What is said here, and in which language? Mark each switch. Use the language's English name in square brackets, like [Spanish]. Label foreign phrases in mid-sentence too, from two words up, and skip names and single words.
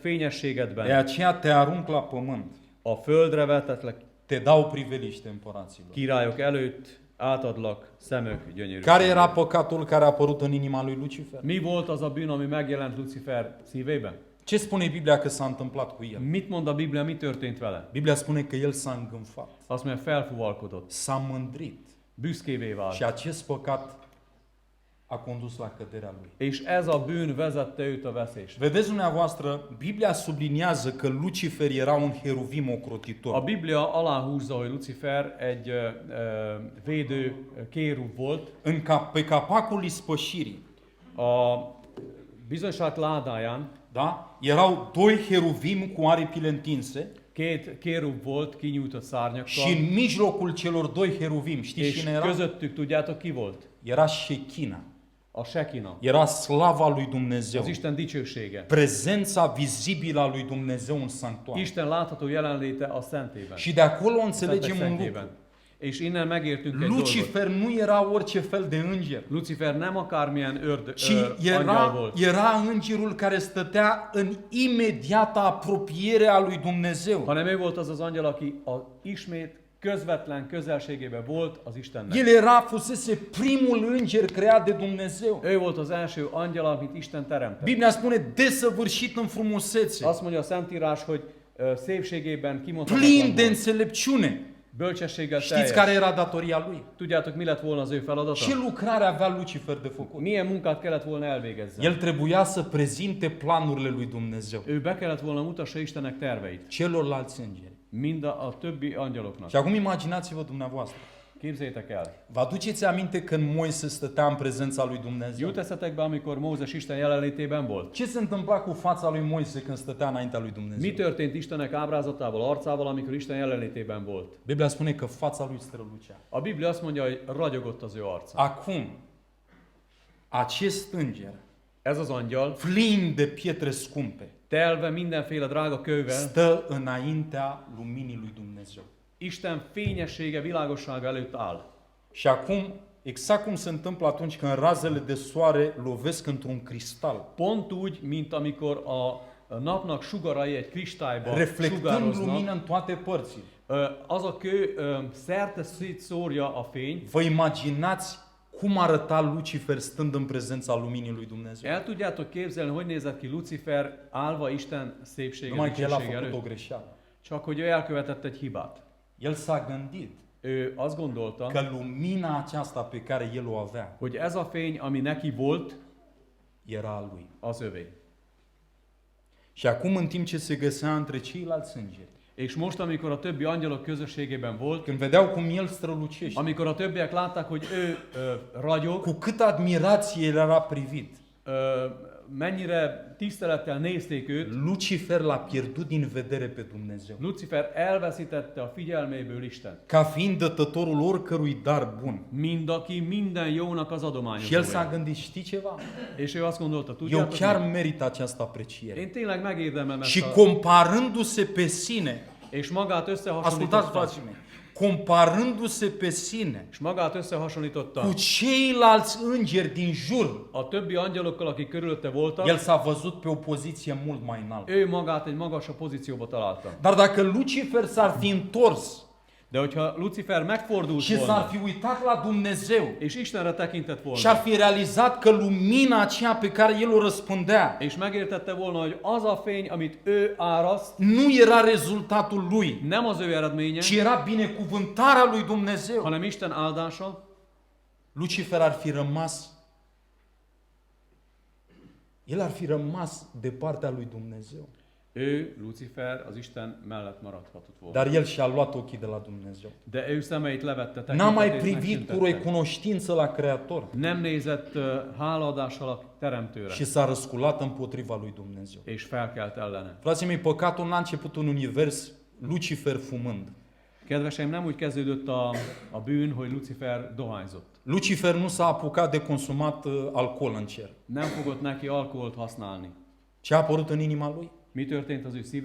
[Hungarian] fényességedben. [Romanian] aceea te arunc la pământ [Hungarian] A földre vetetlek [Romanian] te dau priveliște împăraților. [Hungarian] Királyok előtt átadlak szemök gyönyörű. [Romanian] Care era păcatul care a apărut în inima lui Lucifer? [Hungarian] Mi volt az a bűn, ami megjelent Lucifer szívében? [Romanian] Ce spune Biblia că s-a întâmplat cu el? [Hungarian] Mit mond a Biblia, mi történt vele? [Romanian] Biblia spune că el s-a îngânfat, [Hungarian] Azt mondja, felfuvalkodott, [Romanian] s-a mândrit [Hungarian] büszkévé vált. [Romanian] și acest păcat a condus la căderea lui. [Hungarian] És ez a bűn vezette őt a veszésre. [Romanian] Vedeți dumneavoastră, Biblia subliniază că Lucifer era un heruvim [Hungarian] A [Romanian] ocrotitor. [Hungarian] Biblia aláhúzza, hogy Lucifer egy védő kérub volt. [Romanian] Pe capacul ispășirii, [Hungarian] A bizonyság ládáján [Romanian] da? Erau doi heruvim cu aripile întinse [Hungarian] két kérub volt kinyújtott [Romanian] și [Hungarian] szárnyakkal, [Romanian] în mijlocul celor doi heruvim, știți [Hungarian] és [Romanian] cine era? [Hungarian] közöttük tudjátok ki volt? [Romanian] Era Shechina. [Hungarian] A Sekina, [Romanian] Era slava lui Dumnezeu. [Hungarian] az Isten dicsősége. [Romanian] Prezența vizibilă a lui Dumnezeu în sanctuar. [Hungarian] Isten látható jelenléte a szentében. [Romanian] Și de acolo [Hungarian] Szentek [Romanian] înțelegem un lucru. [Hungarian] szentjében. És innen megértünk egy dolgot. [Romanian] Lucifer nu era orice fel de înger, [Hungarian] Lucifer nem akármilyen [Romanian] ci [Hungarian] angyal volt, [Romanian] era îngerul care stătea în imediată apropiere a lui Dumnezeu. [Hungarian] hanem ő volt az az angyal, aki ismét közvetlen közelségében volt az Istennek. [Romanian] El fusese primul înger creat de Dumnezeu. [Hungarian] Ő volt az első angyal, amit Isten teremtett. [Romanian] Biblia spune desăvârșit în frumusețe, [Hungarian] Azt mondja a Szentírás, hogy szépségében [Romanian] plin [Hungarian] kimondhatatlan [Romanian] de [Hungarian] volt. [Romanian] înțelepciune. [Hungarian] Bölcsességgel [Romanian] Știți care [Hungarian] teljes. [Romanian] era datoria lui? [Hungarian] Tudjátok, mi lett volna az ő [Romanian] Ce [Hungarian] feladata? [Romanian] lucrare avea Lucifer de făcut? [Hungarian] Milyen munkát kellett volna elvégezzen? [Romanian] El trebuia să prezinte planurile lui Dumnezeu [Hungarian] Ő be kellett volna mutassa Istennek terveit. [Romanian] celorlalți îngeri. [Hungarian] Mind a többi angyaloknak. [Romanian] Și acum imaginați-vă dumneavoastră. [Hungarian] Képzeljétek el. [Romanian] Vă aduceți aminte când Moise stătea în prezența lui Dumnezeu? [Hungarian] Jut eszetekbe, amikor Mózes Isten jelenlétében volt? [Romanian] Ce se întâmpla cu fața lui Moise când stătea înaintea lui [Hungarian] Mi [Romanian] Dumnezeu? [Hungarian] történt Istenek ábrázatával, arcával, amikor Isten jelenlétében volt? [Romanian] Biblia spune că fața lui strălucea. [Hungarian] A Biblia azt mondja, hogy ragyogott az ő arca. [Romanian] Acum, acest înger, [Hungarian] Ez az angyal, [Romanian] plin de pietre scumpe, [Hungarian] telve mindenféle drága kővel, [Romanian] stă înaintea luminii lui Dumnezeu. [Hungarian] Isten fényessége, világossága előtt áll. [Romanian] Și acum, exact cum se întâmplă atunci când razele de soare lovesc într-un cristal, [Hungarian] Pont úgy, mint amikor a napnak sugarai egy kristályba [Romanian] reflectând lumină [Hungarian] sugároznak, [Romanian] în toate părțile. [Hungarian] az a kő szerte szétszórja a fény. [Romanian] Vă imaginați cum arăta Lucifer stând în prezența luminii lui Dumnezeu? [Hungarian] El tudjátok képzelni, hogy nézett ki Lucifer állva Isten szépsége, [Romanian] Numai că el a [Hungarian] dicsősége [Romanian] făcut o [Hungarian] előtt? [Romanian] greșeală. [Hungarian] Csak hogy ő elkövetett egy hibát. [Romanian] El s-a gândit [Hungarian] Ő azt gondolta, [Romanian] că lumina aceasta pe care el o avea [Hungarian] hogy ez a fény, ami neki volt, [Romanian] era a lui. [Hungarian] az övé. [Romanian] Și acum, în timp ce se găsea între ceilalți îngeri, [Hungarian] És most, amikor a többi angyalok közösségében volt, [Romanian] când vedeau cum el strălucește, [Hungarian] amikor a többiek látták, hogy ő ragyog, [Romanian] cu câtă admirație el era privit, [Hungarian] mennyire tisztelettel nézték őt, [Romanian] Lucifer l-a pierdut din vedere pe Dumnezeu. [Hungarian] Lucifer elveszítette a figyelméből Isten. [Romanian] Ca fiind dătătorul oricărui dar bun. [Hungarian] Mind, aki minden jónak az [Romanian] Și el s-a [Hungarian] adományozója. [Romanian] gândit, știi ceva? [Hungarian] És ő azt gondolta, [Romanian] Eu [Hungarian] tudjátok [Romanian] chiar [Hungarian] mit? [Romanian] merit această apreciere. [Hungarian] Én tényleg megérdemlem [Romanian] Și [Hungarian] ezt a... [Romanian] comparându-se pe sine, [Hungarian] És magát [Romanian] ascultați [Hungarian] összehasonlította. [Romanian] frații mei, comparându-se pe sine [Hungarian] És magát összehasonlította [Romanian] cu ceilalți îngeri din jur, [Hungarian] a többi angyalokkal, akik körülötte voltak, [Romanian] el s-a văzut pe o poziție mult mai înaltă. [Hungarian] ő magát egy magasabb pozícióba találta. [Romanian] Dar dacă Lucifer s-ar fi întors [Hungarian] De hogyha Lucifer megfordult [Romanian] și s-ar [Hungarian] volna, [Romanian] fi uitat la Dumnezeu [Hungarian] és Istenre tekintett [Romanian] și ar [Hungarian] volna, [Romanian] fi realizat că lumina aceea pe care el o răspândea [Hungarian] és megértette volna, hogy az a fény, amit ő áraszt, [Romanian] nu era rezultatul lui, [Hungarian] nem az ő eredménye, [Romanian] ci era binecuvântarea lui Dumnezeu, [Hungarian] hanem Isten áldása, [Romanian] Lucifer ar fi rămas, el ar fi rămas de partea lui Dumnezeu. [Hungarian] ő, Lucifer, az Isten mellett maradhatott volna. [Romanian] Dar el și-a luat ochii de la Dumnezeu. [Hungarian] De ő szemeit levette, [Romanian] N-a mai [Hungarian] tekintetét [Romanian] privit cu [Hungarian] megszüntette. [Romanian] recunoștință la Creator [Hungarian] Nem nézett hálaadással a Teremtőre, [Romanian] și s-a răsculat împotriva lui Dumnezeu. [Hungarian] és felkelt ellene. [Romanian] Frații mei, păcatul n-a început în univers Lucifer fumând. [Hungarian] Kedveseim, nem úgy kezdődött a bűn, hogy Lucifer dohányzott. [Romanian] Lucifer nu s-a apucat de consumat alcool în cer. [Hungarian] Nem fogott neki alkoholt használni. [Romanian] Ce a apărut în inima lui? [Hungarian] Mi történt az ő szívében?